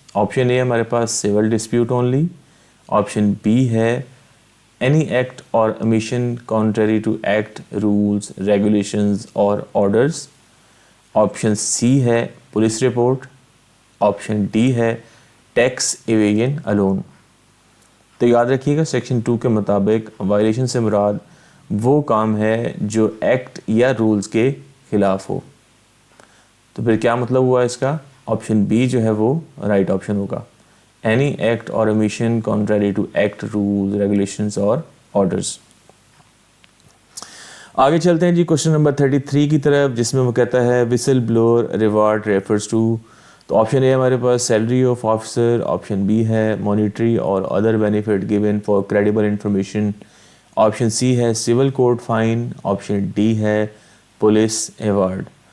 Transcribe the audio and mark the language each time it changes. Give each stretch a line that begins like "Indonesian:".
Urdu: Option اے ہمارے پاس civil dispute only, option B ہے any act اور emission country to act rules regulations اور orders, option C ہے police report, option D ہے tax evasion alone. تو یاد رکھیے گا سیکشن 2 کے مطابق وائلیشن سے مراد وہ کام ہے جو ایکٹ یا رولز کے خلاف ہو. تو پھر کیا مطلب ہوا اس کا؟ آپشن بی جو ہے وہ رائٹ آپشن ہوگا.
English: any act or omission contrary to act, rules, regulations or orders.
Urdu: آگے چلتے ہیں جی کوشچن نمبر 33 کی طرف، جس میں وہ کہتا ہے وسل بلور ریوارڈ ریفرز ٹو. تو آپشن اے ہمارے پاس salary of officer, option B ہے مانیٹری اور other benefit given for credible information, option C ہے civil code fine, option D ہے پولیس ایوارڈ.